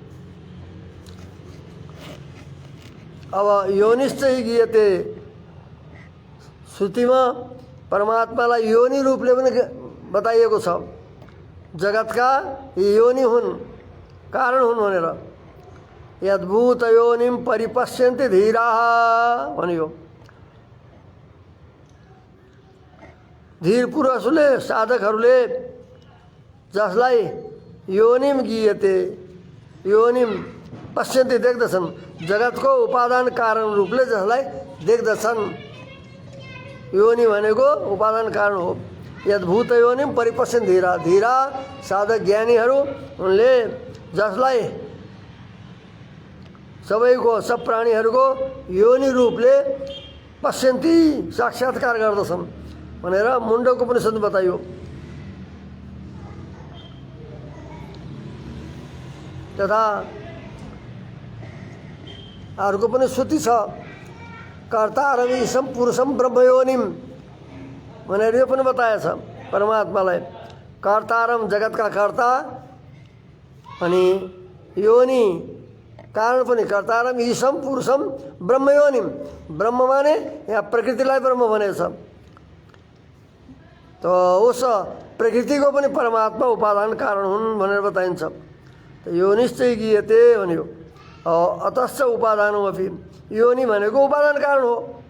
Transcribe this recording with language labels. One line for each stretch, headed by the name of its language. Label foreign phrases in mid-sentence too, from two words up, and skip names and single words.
Nepali: अब
Sanskrit: योनिश्चै गीयते
Nepali: श्रुतिमा परमात्मालाई योनि रूपले पनि बताइएको छ। जगतका योनि हुन्, कारण हुन् भनेर।
Sanskrit: यद्भूत योनिम परिपश्यन्ति धीराः भनियो।
Nepali: धीर पुरुषले साधकहरूले जसलाई
Sanskrit: योनिम गीयते योनिम पश्यन्ति
Nepali: देख्दछन्, जगतको उपादान कारण रूपले जसलाई देख्दछन्, योनि भनेको उपादान कारण हो।
Sanskrit: यद्भूत योनिम परिपश्यन्ति धीरा,
Nepali: धीरा साधक ज्ञानीहरू उनले जसलाई सबैको सब प्राणीहरूको योनि रूपले पश्यन्ति साक्षात्कार गर्दछन् भनेर मुण्डको उपनिषद बताइयो। तथा अर्को पनि श्रुति छ,
Sanskrit: कर्तारम ईशम पुरुषम ब्रह्मयोनिम
Nepali: भनेर यो पनि बताएछ। परमात्मालाई कर्तारम जगतका कर्ता अनि योनि कारण पनि
Sanskrit: कर्तारम ईशम पुरुषम ब्रह्मयोनिम।
Nepali: ब्रह्म माने यहाँ प्रकृतिलाई ब्रह्म भनेछ। त उस प्रकृतिको पनि परमात्मा उपादान कारण हुन् भनेर बताइन्छ। त
Sanskrit: योनिश्चै गीयते
Nepali: भन्यो।
Sanskrit: अतश्च उपादानमपि,
Nepali: योनि भनेको उपादान कारण हो।